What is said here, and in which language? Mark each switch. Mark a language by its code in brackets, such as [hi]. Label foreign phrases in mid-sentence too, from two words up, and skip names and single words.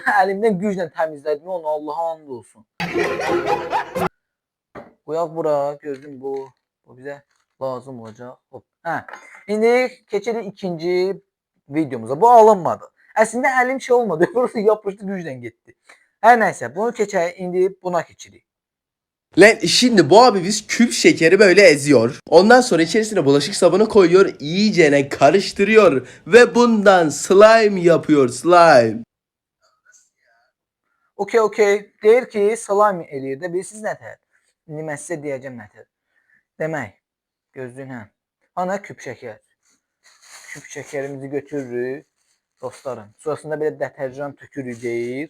[az] Əlimdən güclə təmizlədim onu, Allaha and olsun. Qoyaq bura, gördüm bu bizə lazım olacaq. Hop. İndi keçirik ikinci videomuza. Bu alınmadı. Əslində əlim şey olmadı. Burası yapışdı, güclə getdi. Hər nəysə, bunu keçək, indi buna keçirik. [tr] Lan şimdi bu abimiz küp şekeri böyle eziyor. Ondan sonra içerisine bulaşık sabunu koyuyor. İyicene karıştırıyor. Ve bundan slime yapıyor. Slime. Okey. [az] Deyir ki, slime eləyir də. Bilirsiniz nətər? İndi mən sizə deyəcəm nətər. Demək, gözləyin Ana küp şəkər. Küp şəkərimizi götürürük. Dostlarım. Sonrasında belə deterjan tökürük deyir.